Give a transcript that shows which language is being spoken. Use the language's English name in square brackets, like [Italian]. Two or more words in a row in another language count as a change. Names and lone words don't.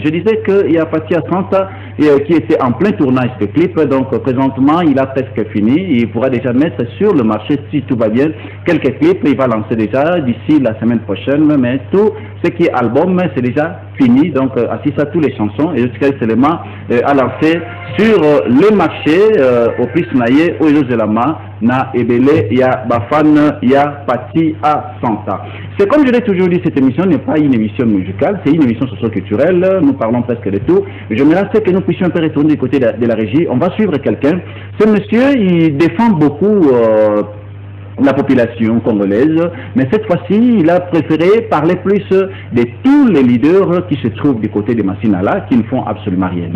[French] Je disais qu'il y a Pati Asanta qui était en plein tournage de clip, donc présentement il a presque fini, il pourra déjà mettre sur le marché si tout va bien quelques clips, il va lancer déjà d'ici la semaine prochaine, mais tout ce qui est album c'est déjà fini, donc assis à toutes les chansons et jusqu'à seulement à lancer sur le marché opus naye ou [Lingala] Zelama na ebele ya bafan ya Pati Asanta. [French] C'est comme je l'ai toujours dit, cette émission n'est pas une émission musicale, c'est une émission socio-culturelle, nous parlons presque de tout. J'aimerais que nous puissions un peu retourner du côté de la régie. On va suivre quelqu'un. Ce monsieur, il défend beaucoup la population congolaise, mais cette fois-ci, il a préféré parler plus de tous les leaders qui se trouvent du côté de Massinala, qui ne font absolument rien.